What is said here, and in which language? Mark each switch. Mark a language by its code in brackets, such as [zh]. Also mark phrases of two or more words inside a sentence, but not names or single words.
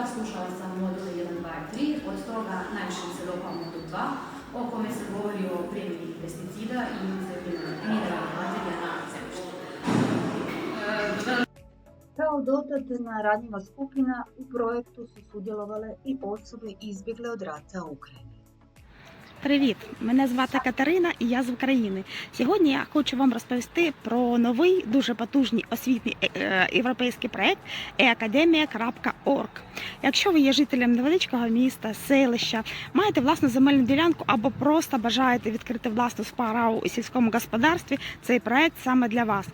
[hr] Slušala sam module 1, 2 i 3, od toga najviše mi se dopao modul 2, o kome se govori o primjeni pesticida i mineralnih materija na zemljištu. Kao dodatna ranjiva skupina u projektu su sudjelovale і osobe izbjegle od rata u Ukrajini. [uk] Привіт! Мене звати Катерина і я з України. Сьогодні я хочу вам розповісти про новий, дуже потужний освітній європейський проєкт e-akademia.org. Якщо ви є жителем невеличкого міста, селища, маєте власну земельну ділянку або просто бажаєте відкрити власну справу у сільському господарстві, цей проєкт саме для вас.